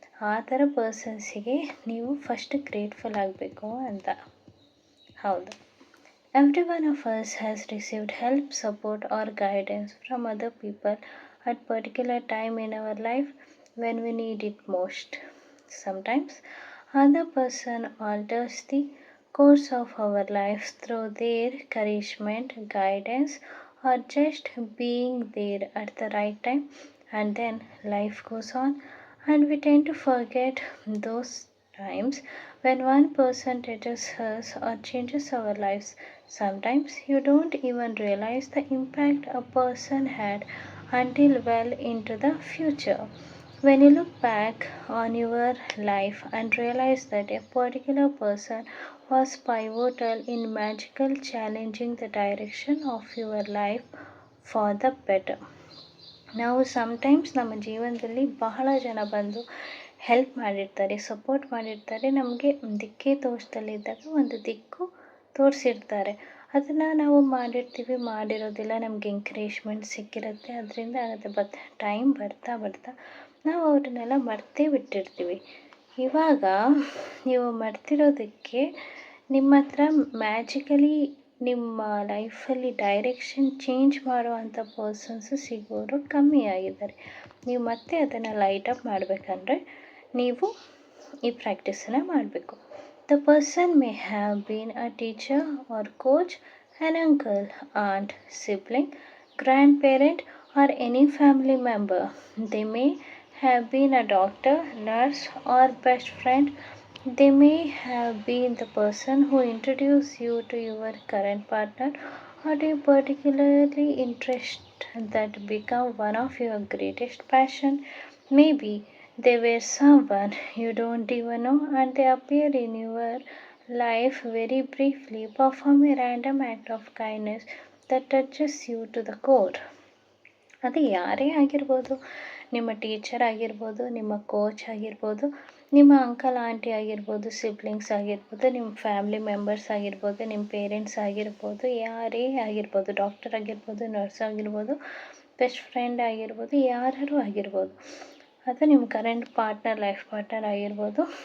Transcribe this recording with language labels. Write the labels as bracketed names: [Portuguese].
[Kannada] ಆ ಥರ ಪರ್ಸನ್ಸಿಗೆ ನೀವು ಫಸ್ಟ್ ಗ್ರೇಟ್ಫುಲ್ ಆಗಬೇಕು ಅಂತ. [English] ಹೌದು, every one of us has received help, support or guidance from other people at particular time in our life when we need it most. Sometimes other person alters the course of our lives through their encouragement, guidance, or just being there at the right time, and then life goes on and we tend to forget those times when one person touches us or changes our lives. Sometimes you don't even realize the impact a person had until well into the future. When you look back on your life and realize that a particular person was pivotal in magically changing the direction of your life for the better. [Kannada] ನಾವು sometimes ನಮ್ಮ ಜೀವನದಲ್ಲಿ ಬಹಳ ಜನ ಬಂದು help ಮಾಡಿರ್ತಾರೆ, support ಮಾಡಿರ್ತಾರೆ, ನಮಗೆ ದಿಕ್ಕೇ ತೋರಿಸ್ದಲ್ಲಿದ್ದಾಗ ಒಂದು ದಿಕ್ಕು ತೋರಿಸಿರ್ತಾರೆ. ಅದನ್ನು ನಾವು ಮಾಡಿರೋದಿಲ್ಲ, ನಮಗೆ ಎಂಕರೇಜ್ಮೆಂಟ್ ಸಿಕ್ಕಿರುತ್ತೆ, ಅದರಿಂದ ಆಗುತ್ತೆ. ಬಟ್ ಟೈಮ್ ಬರ್ತಾ ನಾವು ಅವ್ರನ್ನೆಲ್ಲ ಮರ್ತೇ ಬಿಟ್ಟಿರ್ತೀವಿ. ಇವಾಗ ನೀವು ಮರ್ತಿರೋದಕ್ಕೆ ನಿಮ್ಮ ಹತ್ರ ಮ್ಯಾಜಿಕಲಿ ನಿಮ್ಮ ಲೈಫಲ್ಲಿ ಡೈರೆಕ್ಷನ್ ಚೇಂಜ್ ಮಾಡುವಂಥ ಪರ್ಸನ್ಸು ಸಿಗೋರು ಕಮ್ಮಿ ಆಗಿದ್ದಾರೆ. ನೀವು ಮತ್ತೆ ಅದನ್ನು ಲೈಟಪ್ ಮಾಡಬೇಕಂದ್ರೆ ನೀವು ಈ ಪ್ರಾಕ್ಟೀಸನ್ನು ಮಾಡಬೇಕು. [English] The person may have been a teacher or coach, an uncle, aunt, sibling, grandparent, or any family member. They may have been a doctor, nurse, or best friend. They may have been the person who introduced you to your current partner or a particularly interest that become one of your greatest passion. Maybe they were someone you don't even know and they appear in your life very briefly, perform a random act of kindness that touches you to the core. [Kannada] ಅದು ಯಾರೇ ಆಗಿರ್ಬೋದು, ನಿಮ್ಮ teacher ಆಗಿರ್ಬೋದು, ನಿಮ್ಮ coach ಆಗಿರ್ಬೋದು, ನಿಮ್ಮ uncle aunty ಆಗಿರ್ಬೋದು, siblings ಆಗಿರ್ಬೋದು, ನಿಮ್ಮ ಫ್ಯಾಮಿಲಿ ಮೆಂಬರ್ಸ್ ಆಗಿರ್ಬೋದು, ನಿಮ್ಮ ಪೇರೆಂಟ್ಸ್ ಆಗಿರ್ಬೋದು, ಯಾರೇ ಆಗಿರ್ಬೋದು, ಡಾಕ್ಟರ್ ಆಗಿರ್ಬೋದು, ನರ್ಸ್ ಆಗಿರ್ಬೋದು, ಬೆಸ್ಟ್ ಫ್ರೆಂಡ್ ಆಗಿರ್ಬೋದು, ಯಾರು ಆಗಿರ್ಬೋದು, ಅಥವಾ ನಿಮ್ಮ ಕರೆಂಟ್ ಲೈಫ್ ಪಾರ್ಟ್ನರ್ ಆಗಿರ್ಬೋದು.